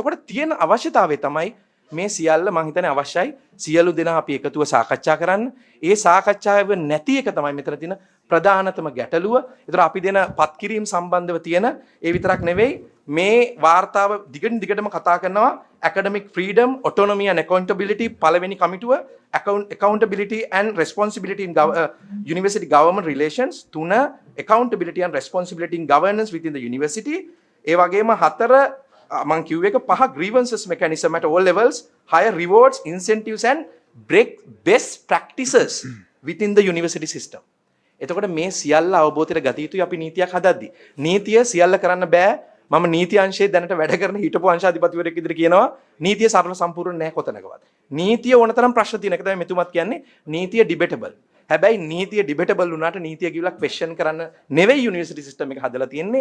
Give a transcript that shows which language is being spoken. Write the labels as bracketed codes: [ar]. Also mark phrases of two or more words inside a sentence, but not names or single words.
[si] එතකොට තියෙන අවශ්‍යතාවය තමයි මේ සියල්ල මම හිතන්නේ අවශ්‍යයි. සියලු දෙනා අපි එකතුව සාකච්ඡා කරන්න. ඒ සාකච්ඡාව නැති එක තමයි මෙතන තියෙන ප්‍රධානතම ගැටලුව. ඒතර අපි දෙන පත්කිරීම සම්බන්ධව තියෙන ඒ විතරක් නෙවෙයි මේ වාර්තාව දිගින් දිගටම කතා කරනවා [en] academic freedom, autonomy and accountability [si] පළවෙනි කමිටුව [en] accountability and responsibility in university government relations, [si] තුන [en] accountability and responsibility in governance within the university. [si] ඒ වගේම හතර මං කිව්ව එක පහ [en] grievances mechanism at all levels, higher rewards, incentives and break best practices within the university system. [si] එතකොට මේ සියල්ල අවබෝධයට ගත යුතුයි අපි නීතියක් හදද්දී. නීතිය සියල්ල කරන්න බෑ. මම නීති අංශයේ දැනට වැඩ කරන හිටපු අංශාධිපතිවරයෙක් විදිහට කියනවා නීතිය සරල සම්පූර්ණ නැහැ කොතනකවත්. නීතිය ඕනතරම් ප්‍රශ්න තියෙන එක තමයි මෙතුමත් කියන්නේ නීතිය ඩිබේටබල්. හැබැයි නීතිය ඩිබේටබල් වුණාට නීතිය කිව්ලා ක්වෙස්චන් කරන්න නෙවෙයි [en] university system [si] එක හදලා තියෙන්නේ.